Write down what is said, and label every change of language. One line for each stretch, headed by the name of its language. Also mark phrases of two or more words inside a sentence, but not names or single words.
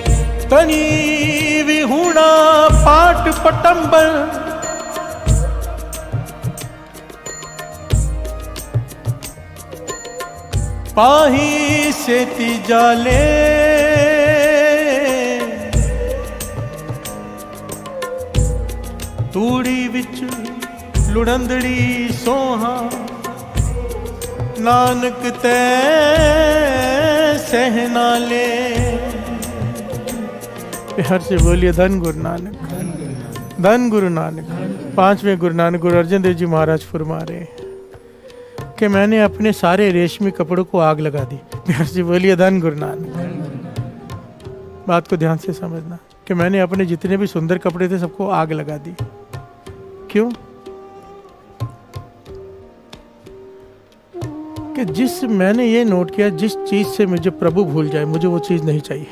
Punjabi: ਤਨੀ ਵਿਹੁਣਾ ਪਾਟ ਪਟੰਬਰ, ਪਾਹੀ ਸੇਤੀ ਜਾਲੇ, ਤੂੜੀ ਵਿਚ ਲੁੜੰਦੜੀ ਸੋਹਾ, ਨਾਨਕ ਤੈ ਸਹਨਾ ਲੇ।
Hindi: प्यार से बोलिए धन गुरु नानक, धन गुरु नानक। पांचवें गुरु नानक गुरु अर्जन देव जी महाराज फरमा रहे हैं कि मैंने अपने सारे रेशमी कपड़ों को आग लगा दी। प्यार से बोलिए धन गुरु नानक। बात को ध्यान से समझना कि मैंने अपने जितने भी सुंदर कपड़े थे सबको आग लगा दी। क्यों? कि मैंने ये नोट किया, जिस चीज से मुझे प्रभु भूल जाए मुझे वो चीज नहीं चाहिए।